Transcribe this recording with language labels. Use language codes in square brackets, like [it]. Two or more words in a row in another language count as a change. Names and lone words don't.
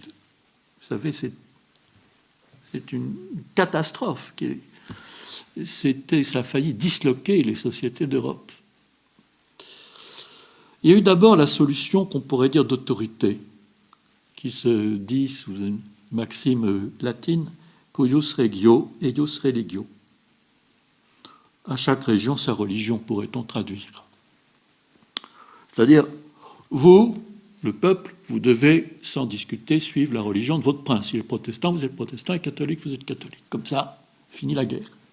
[fr] Vous savez, c'est une catastrophe. Ça a failli disloquer les sociétés d'Europe. Il y a eu d'abord la solution qu'on pourrait dire d'autorité, qui se dit sous une maxime latine, [la] cuius regio, eius religio. [fr] À chaque région, sa religion, pourrait-on traduire. C'est-à-dire, vous, le peuple, vous devez, sans discuter, suivre la religion de votre prince. S'il est protestant, vous êtes protestant, et catholique, vous êtes catholique. Comme ça, finit la guerre.